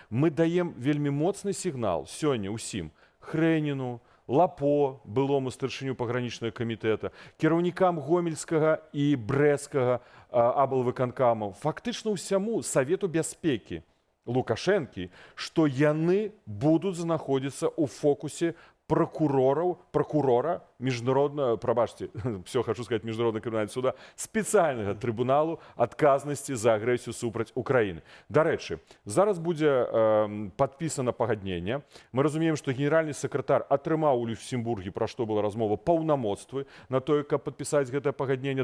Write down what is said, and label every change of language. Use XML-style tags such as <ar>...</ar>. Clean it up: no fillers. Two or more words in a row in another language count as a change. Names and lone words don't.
<be>Мы даем вельмі моцны сігнал сёння ўсім Хрэніну, Лапо, былому старшыню пагранічнага камітэта, кіраўнікам гомельскага і брэсцкага аблвыканкамаў, фактычна ўсяму Савету бяспекі Лукашэнкі, што яны будуць знаходзіцца ў фокусе прокурора міжнароднага, прабачце,</be> <ru>все хочу сказать,</ru> <be>міжнародного крымінального суда, спецыяльнага трыбуналу адказнасці за агрэсію супраць Украіны. Дарэчы, зараз будзе падпісана пагадненне. Мы разумеем, што генеральны сакратар атрымаў у Люксембургі, пра што была размова, паўнамоцтвы на тое, каб падпісаць гэтае пагадненне.</be>